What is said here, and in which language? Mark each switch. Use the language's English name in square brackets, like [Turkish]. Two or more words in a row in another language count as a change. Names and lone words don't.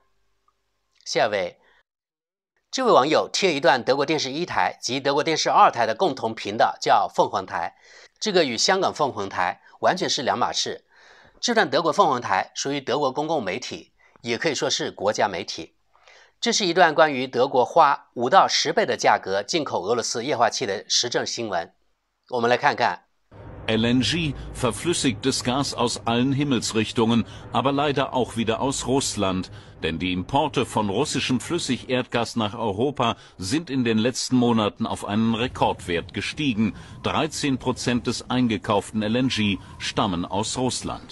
[Chinese] 下一位，这位网友贴一段德国电视1台及德国电视2台的共同频道，叫凤凰台，这个与香港凤凰台完全是两码事。这段德国凤凰台属于德国公共媒体，也可以说是国家媒体。这是一段关于德国花5到10倍的价格进口俄罗斯液化气的时政新闻。我们来看看。 [German] LNG, verflüssigtes Gas aus allen Himmelsrichtungen, aber leider auch wieder aus Russland. Denn die Importe von russischem Flüssigerdgas nach Europa sind in den letzten Monaten auf einen Rekordwert gestiegen. 13% des eingekauften LNG stammen aus Russland.